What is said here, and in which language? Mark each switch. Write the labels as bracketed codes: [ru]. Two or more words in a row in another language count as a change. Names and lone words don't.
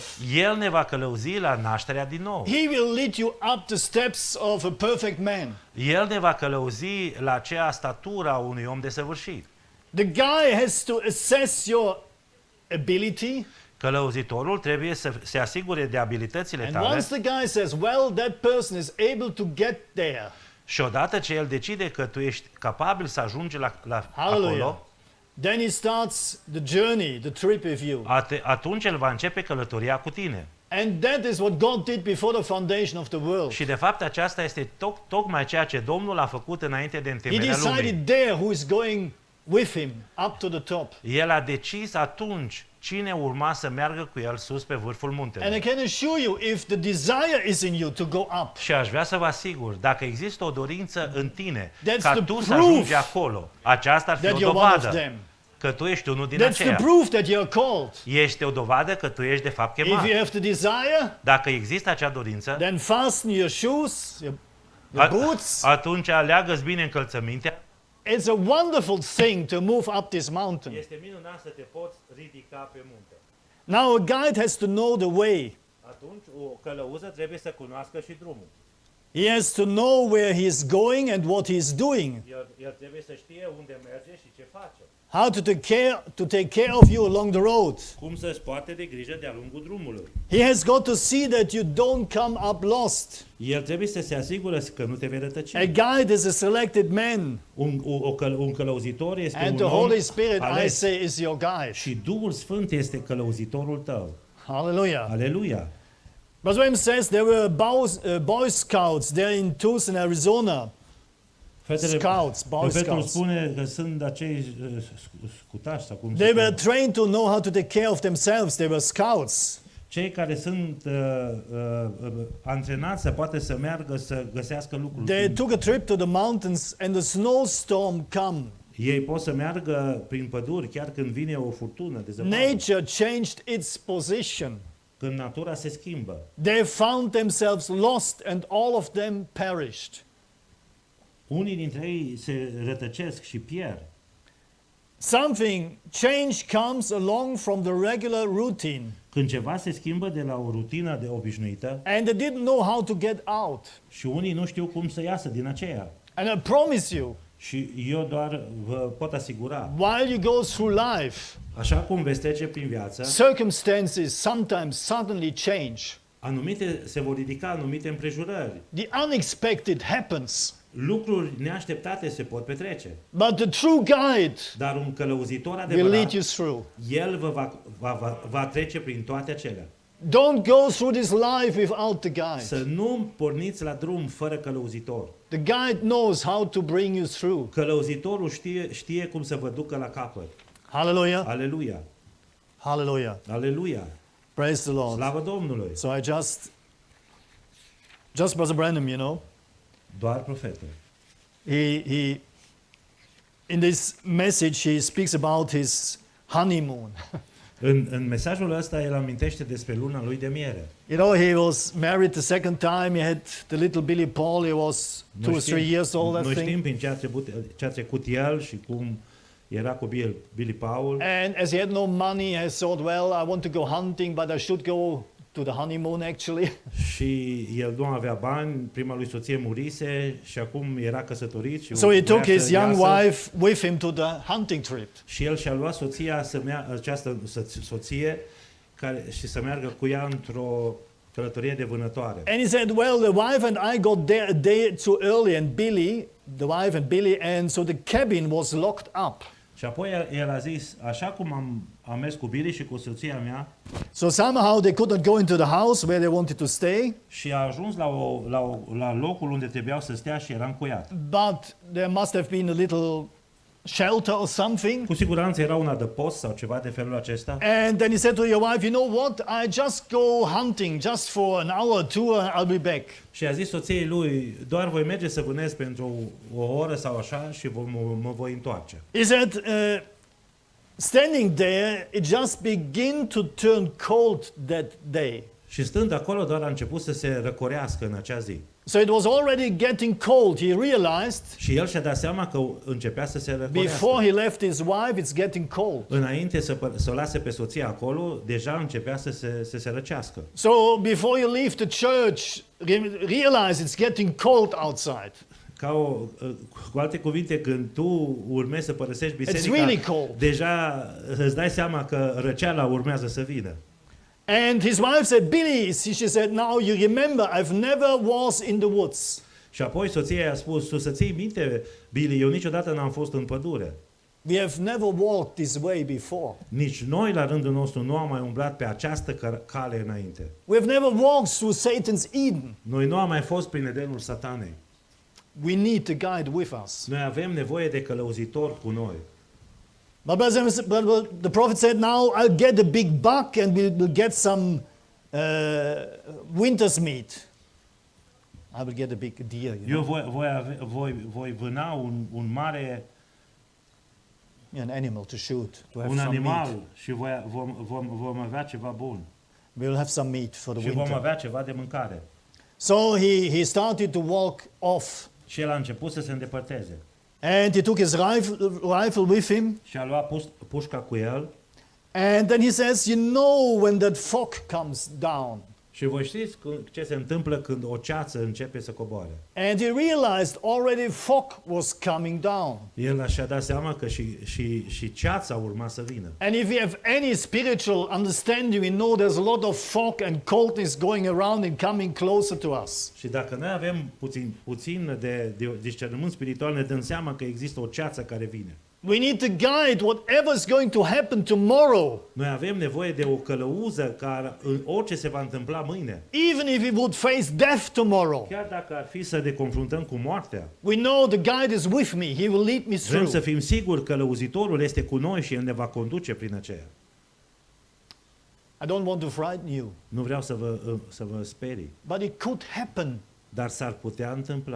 [ro] El ne va călăuzi la nașterea din nou. [en] He will lead you up the steps of a perfect man. [ro] El ne va călăuzi la aceea statura unui om desăvârșit. [en] The guy has to assess your ability, [ro] Călăuzitorul trebuie să se asigure de abilitățile [en] and [ro] tale [en] once the guy says, well, that person is able to get there, [ro] și odată ce el decide că tu ești capabil să ajungi la [en] hallelujah, [ro] acolo, [en] then he starts the journey, the trip with you. [ro] atunci el va începe călătoria cu tine. [en] And that is what God did before the foundation of the world. [ro] Și de fapt aceasta este tocmai ceea ce Domnul a făcut înainte de [en] He [ro] întemeierea lumii. [en] decided there who is going with him up to the top. [ro] El a decis atunci cine urma să meargă cu el sus pe vârful [en] And I [ro] muntelui. [en] can assure you, if the desire is in you to go up, [ro] Și aș vrea să vă asigur, dacă există o dorință în tine [en] That's [ro] ca [en] the [ro] tu să [en] proof [ro] ajungi acolo, aceasta ar fi [en] that [ro] o [en] you're one of [ro] dovadă [en] them. [ro] că tu ești unul din [en] That's the [ro] aceia. [en] proof that you're called. [ro] Este o dovadă că tu ești de fapt [en] If [ro] chemat. [en] you have the desire, [ro] Dacă există acea dorință, [en] then fasten your shoes, your boots. [ro] atunci leagă-ți bine încălțămintea. [en] It's a wonderful thing to move up this mountain. [ro] Este minunat să te poți ridica pe munte. [en] Now a guide has to know the way. [ro] Atunci o călăuză trebuie să cunoască și drumul. [en] He has to know where he is going and what he is doing. [ro] El trebuie să știe unde merge și ce face. [en] How to take care of you along the road. [ro] Cum să-ți poate de grijă de-a lungul drumului. [en] He has got to see that you don't come up lost. [ro] El trebuie să se asigure că nu te vei rătăci. [en] A guide is a selected man, [ro] Un călăuzitor este [en] and [ro] un [en] the [ro] om [en] Holy Spirit, I [ro] ales. [en] say, is your guide. [ro] Și Duhul Sfânt este călăuzitorul tău. [en] Hallelujah. [ro] Aleluia! [en] Brother William says there were Boy Scouts there in Tucson, Arizona. Scouts, Boy [ro] Petru [en] Scouts. [ro] spune că sunt acei scutași sau cum se [en] They were [ro] cheamă. [en] trained to know how to take care of themselves. They were scouts. [ro] Cei care sunt antrenați să poate să meargă să găsească lucruri. [en] They took a trip to the mountains and the snowstorm come. [ro] Ei pot să meargă prin păduri chiar când vine o furtună de zăpadă. [en] Nature changed its position. [ro] Când natura se schimbă. [en] They found themselves lost and all of them perished. [ro] Unii dintre ei se rătăcesc și pierd. [en] Change comes along from the regular routine. [ro] Când ceva se schimbă de la o rutină de obișnuită [en] And they didn't know how to get out. [ro] și unii nu știu cum să iasă din aceea. [en] And I promise you, [ro] Și eu doar vă pot asigura, [en] while you go through life, [ro] așa cum veți trece prin viață, [en] circumstances sometimes suddenly change. [ro] se vor ridica anumite împrejurări. [en] The unexpected happens. [ro] Lucruri neașteptate se pot petrece. [en] But the true guide [ro] Dar un călăuzitor [en] will lead [ro] adevărat, [en] you through. [ro] el vă va trece prin toate acelea. [en] Don't go through this life without the guide. [ro] Să nu porniți la drum fără călăuzitor. [en] The guide knows how to bring you through. [ro] Călăuzitorul știe cum să vă ducă la capăt. [en] Hallelujah. [ro] Aleluia! [en] Hallelujah. [ro] Aleluia! [en] Praise the Lord. [ro] Slavă Domnului! [en] So I just Brother Branham, you know, [ro] Doar profetul. [en] he in this message he speaks about his honeymoon. [ro] În mesajul ăsta el amintește despre luna lui de miere. [en] You know, he was married the second time. He had the little Billy Paul. He was 2 or 3 years old, I [ro] Noi știm [en] think. [ro] prin ce a trecut el și cum era cu Billy Paul. [en] And as he had no money, I thought, well, I want to go hunting, but I should go to the honeymoon actually. [ro] Și el nu avea bani, prima lui soție murise și acum era căsătorit și [en] So he took [ro] voia [en] his [ro] să [en] young [ro] iasă. [en] wife with him to the hunting trip. [ro] Și el și-a luat soția această soție și să meargă cu ea într-o călătorie de vânătoare. [en] And he said, well, the wife and I got there a day too early, and the wife and Billy, and so the cabin was locked up. [ro] Și apoi el a zis, așa cum am mers cu Billy și cu soția mea, [en] So somehow they could not go into the house where they wanted to stay, [ro] și a ajuns la locul unde trebuiau să stea și era încuiat. [en] but there must have been a little shelter or something. [ro] Cu siguranță era un adăpost sau ceva de felul acesta. [en] And then he said to your wife, you know what, I just go hunting just for an hour or two and I'll be back. [ro] Și a zis soției lui, doar voi merge să vânez pentru o oră sau așa și mă voi întoarce. [en] He said, standing there, it just began to turn cold that day. [ro] Și stând acolo doar a început să se răcorească în acea zi. [en] So it was already getting cold. He realized [ro] Și el și-a dat seama că începea să se răcorească. [en] before he left his wife, it's getting cold. [ro] Înainte să o lase pe soția acolo, deja începea să se răcească. [en] So before you leave the church, realize it's getting cold outside. [ro] Cu alte cuvinte, când tu urmezi să părăsești biserica, [en] really cold. [ro] deja îți dai seama că răceala urmează să vină. [en] And his wife said, Billy, she said, now you remember, I've never was in the woods. [ro] Și apoi soția i-a spus, tu să ții minte, Billy, eu niciodată n-am fost în pădure. [en] We have never walked this way before. [ro] Nici noi, la rândul nostru, nu am mai umblat pe această cale înainte. [en] We have never walked through Satan's Eden. [ro] Noi nu am mai fost prin Edenul Satanei. [en] We need the guide with us. [ro] Noi avem nevoie de călăuzitor cu noi. [en] But the prophet said, now I'll get a big buck and we'll get some winter's meat. I will get a big deer. You know? [ro] Eu voi vâna un mare, [en] An animal to shoot, to have [ro] un [en] some [ro] animal [en] meat. [ro] și vom avea ceva bun. [en] We'll have some meat for the [ro] Și vom [en] winter. [ro] avea ceva de mâncare. [en] So he started to walk off. [ro] Și el a început să se îndepărteze. [en] And he took his rifle with him. [ro] Și a luat pușca cu el. [en] And then he says, you know when that fog comes down. [ro] Și voi știți ce se întâmplă când o ceață începe să coboare. [en] And he realized already fog was coming down. [ro] El și-a dat seama că și ceața urma să vină. [en] And if we have any spiritual understanding, we know there's a lot of fog and coldness going around and coming closer to us. [ro] Și dacă noi avem puțin de discernământ spiritual, ne dăm seama că există o ceață care vine. [en] We need to guide whatever's going to happen tomorrow, [ro] Noi avem nevoie de o călăuză care în orice se va întâmpla mâine. [en] even if we would face death tomorrow. [ro] Chiar dacă ar fi să ne confruntăm cu moartea, [en] We know the guide is with me. He will lead me [ro] vrem să [en] through. [ro] fim siguri că Lăuzitorul este cu noi și El ne va conduce prin aceea. [en] I don't want to frighten you, [ro] Nu vreau să vă sperii, [en] but it could happen. [ro] dar s-ar putea întâmpla.